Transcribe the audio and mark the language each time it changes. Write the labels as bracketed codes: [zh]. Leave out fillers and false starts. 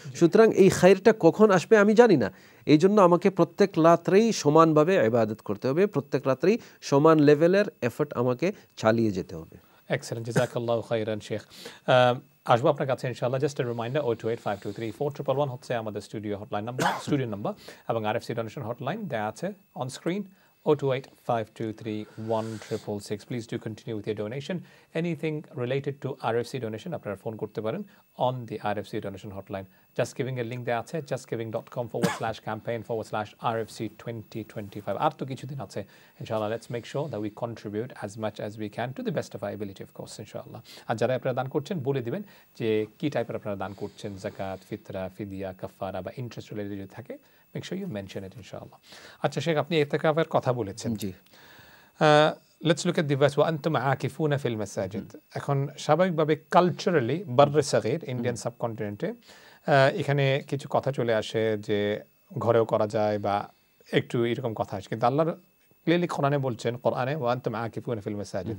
[bn] সুতরাং এই খায়রটা কখন আসবে আমি জানি না, এই জন্য আমাকে প্রত্যেক রাত্রেই সমানভাবে ইবাদত করতে হবে, প্রত্যেক রাত্রেই সমান লেভেলের এফর্ট আমাকে চালিয়ে যেতে হবে। এক্সেলেন্ট, জাযাকাল্লাহু খাইরান শেখ। আসবো আপনার কাছে ইনশাআল্লাহ। জাস্ট এ রিমাইন্ডার, 028523411 হচ্ছে আমাদের স্টুডিও নাম্বার এবং আরএফসি ডোনেশন হটলাইন দেয়া আছে on screen, 028523166. [en] Please do continue with your donation. Anything related to RFC donation, [bn] আপনারা ফোন করতে পারেন [en] on the RFC donation hotline. Just giving a link there আছে, justgiving.com/campaign/RFC 2025. [bn] আর তো কিছুদিন আছে ইনশাআল্লাহ। [en] Let's make sure that we contribute as much as we can to the best of our ability, of course, ইনশাআল্লাহ। [bn] আর যারা আপনারা দান করছেন বলে দিবেন যে কি টাইপের আপনারা দান করছেন, যাকাত, ফিতরা, ফিদিয়া, কাফারা বা ইন্টারেস্ট রিলেটেড যদি থাকে, [en] make sure you mention it, [bn] ইনশাআল্লাহ। আচ্ছা শেখ, আপনি ইতিকাফের কথা বলেছেন। জি, [en] let's look at the verse [ar] ওয়া আনতুম আকিফুনা ফিল মাসাজিদ। [bn] এখন স্বাভাবিকভাবে কালচারালি বাররে সাগীর ইন্ডিয়ান সাবকন্টিনেন্টে এখানে কিছু কথা চলে আসে যে ঘরেও করা যায় বা একটু এরকম কথা আসে, কিন্তু আল্লাহর ক্লিয়ারলি কোরআনে বলছেন, কোরআনে [ar] ওয়া আনতুম আকিফুনা ফিল মাসাজিদ।